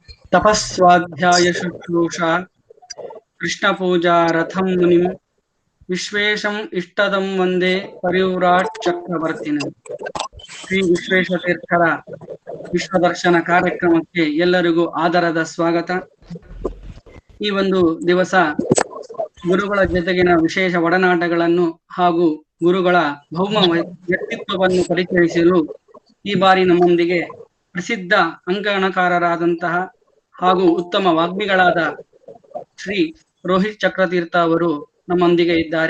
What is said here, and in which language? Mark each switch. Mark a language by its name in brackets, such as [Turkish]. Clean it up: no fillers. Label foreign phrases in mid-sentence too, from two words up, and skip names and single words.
[Sanskrit] तपस्वाध्याय शुश्रूषा कृष्ण पूजा रथम मुनिम विश्वेशम इष्टदम वंदे परिव्राट चक्रवर्तिनम। [Kannada] ಶ್ರೀ ವಿಶ್ವೇಶತೀರ್ಥರ ವಿಶ್ವದರ್ಶನ ಕಾರ್ಯಕ್ರಮಕ್ಕೆ ಎಲ್ಲರಿಗೂ ಆದರದ ಸ್ವಾಗತ. ಈ ಒಂದು ದಿವಸ ಗುರುಗಳ ಜೊತೆಗಿನ ವಿಶೇಷ ಒಡನಾಟಗಳನ್ನು ಹಾಗೂ ಗುರುಗಳ ಭೌಮ ವ್ಯಕ್ತಿತ್ವವನ್ನು ಪರಿಚಯಿಸಲು ಈ ಬಾರಿ ನಮ್ಮೊಂದಿಗೆ ಪ್ರಸಿದ್ಧ ಅಂಕಣಕಾರರಾದಂತಹ ಹಾಗೂ ಉತ್ತಮ ವಾಗ್ಮಿಗಳಾದ ಶ್ರೀ ರೋಹಿತ್ ಚಕ್ರತೀರ್ಥ ಅವರು ನಮ್ಮೊಂದಿಗೆ ಇದ್ದಾರೆ.